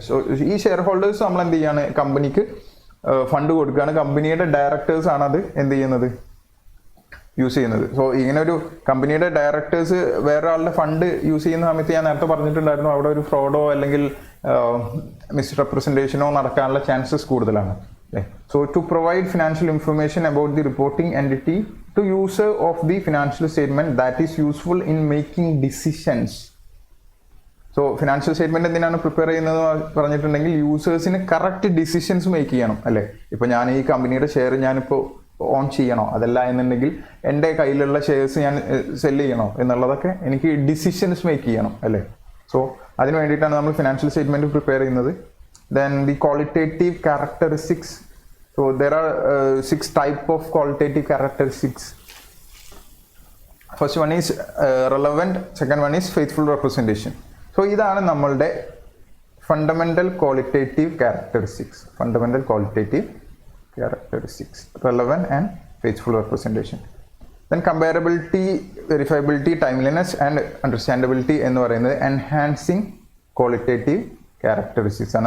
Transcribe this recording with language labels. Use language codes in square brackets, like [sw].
[ml] So ഈ share holders നമ്മൾ എന്ത് ചെയ്യാണ്, കമ്പനിക്ക് ഫണ്ട് കൊടുക്കുകയാണ്. കമ്പനിയുടെ ഡയറക്ടേഴ്സ് ആണ് അത് എന്ത് ചെയ്യുന്നത്, യൂസ് ചെയ്യുന്നത്. സോ ഇങ്ങനെ ഒരു കമ്പനിയുടെ ഡയറക്ടേഴ്സ് വേറൊരാളുടെ ഫണ്ട് യൂസ് ചെയ്യുന്ന സമയത്ത് ഞാൻ നേരത്തെ പറഞ്ഞിട്ടുണ്ടായിരുന്നു, അവിടെ ഒരു ഫ്രോഡോ അല്ലെങ്കിൽ മിസ്റെപ്രസെൻറ്റേഷനോ നടക്കാനുള്ള ചാൻസസ് കൂടുതലാണ്. [en] So to provide financial information about the reporting entity to user of the financial statement that is useful in making decisions. [ml] So financial statement എന്തിനാണ് പ്രിപ്പയർ ചെയ്യുന്നത് പറഞ്ഞിട്ടുണ്ടെങ്കിൽ യൂസേഴ്സിന് കറക്റ്റ് ഡിസിഷൻസ് മേക്ക് ചെയ്യണം അല്ലേ. ഇപ്പൊ ഞാൻ ഈ കമ്പനിയുടെ ഷെയർ ഞാനിപ്പോൾ ഓൺ ചെയ്യണോ, അതല്ല എന്നുണ്ടെങ്കിൽ എൻ്റെ കയ്യിലുള്ള ഷെയർസ് ഞാൻ സെല് ചെയ്യണോ എന്നുള്ളതൊക്കെ എനിക്ക് ഡിസിഷൻസ് മേക്ക് ചെയ്യണം അല്ലേ. സോ അതിന് വേണ്ടിയിട്ടാണ് നമ്മൾ ഫിനാൻഷ്യൽ സ്റ്റേറ്റ്മെന്റ് പ്രിപ്പയർ ചെയ്യുന്നത്. [en] Then the qualitative characteristics. So there are 6 types of qualitative characteristics. First one is relevant, second one is faithful representation. [ml] So ഇതാണ് നമ്മളുടെ fundamental qualitative characteristics. [en] Fundamental qualitative characteristics, relevant and faithful representation. Then comparability, verifiability, timeliness and understandability [ml] എന്ന് പറയുന്നത് [en] Enhancing qualitative characteristics ആണ്.